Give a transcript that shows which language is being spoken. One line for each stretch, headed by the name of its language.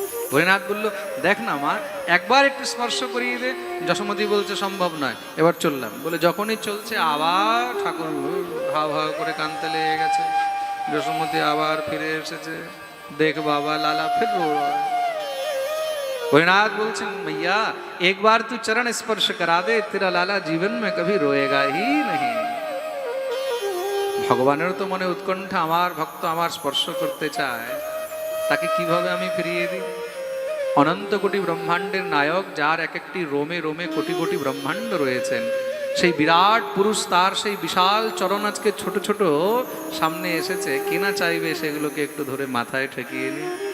Bangla: ভোলেনাথ বলল দেখ না মা, একবার একটু স্পর্শ করিয়ে দে। যশোমতী বলছে সম্ভব নয়, এবার চললাম। বলে যখনই চলছে আবার ঠাকুর হাও হাও করে কাঁদতে লেগে গেছে। যশোমতী আবার ফিরে এসেছে, দেখ বাবা লালা ফির
Hindi: रो रहा है।
Bangla: ভোলেনাথ বলছেন
Hindi: मैया एक बार तू चरण स्पर्श करा दे, तेरा लाला जीवन में कभी रोएगा ही नहीं।
Bangla: ভগবানের তো মনে উৎকণ্ঠা, আমার ভক্ত আমার স্পর্শ করতে চায়, তাকে কিভাবে আমি ফিরিয়ে দিই? অনন্ত কোটি ব্রহ্মাণ্ডের নায়ক, যার এক একটি রোমে রোমে কোটি কোটি ব্রহ্মাণ্ড রয়েছেন, সেই বিরাট পুরুষ, তার সেই বিশাল চরণ আজকে ছোট ছোট সামনে এসেছে, কে না চাইবে সেগুলোকে একটু ধরে মাথায় ঠেকিয়ে নিই।